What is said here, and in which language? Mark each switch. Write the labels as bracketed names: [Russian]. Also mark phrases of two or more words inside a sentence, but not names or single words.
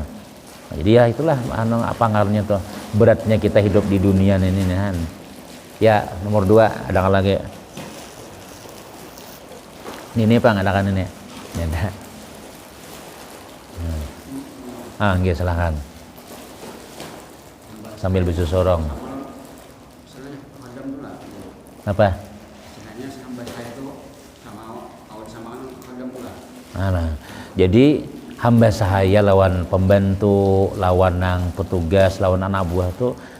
[Banjar] Nah, jadi ya itulah apa ngaruhnya tuh beratnya kita hidup di dunia ini kan. [Indonesian] Ya nomor 2 ada lagi. Ini Pak ada kan ini. Ya ada. Nggih silakan. Sambil bisu sorong. Apa? [Banjar] Nah, jadi hamba sahaya lawan pembantu, lawan nang petugas, lawan anak buah tuh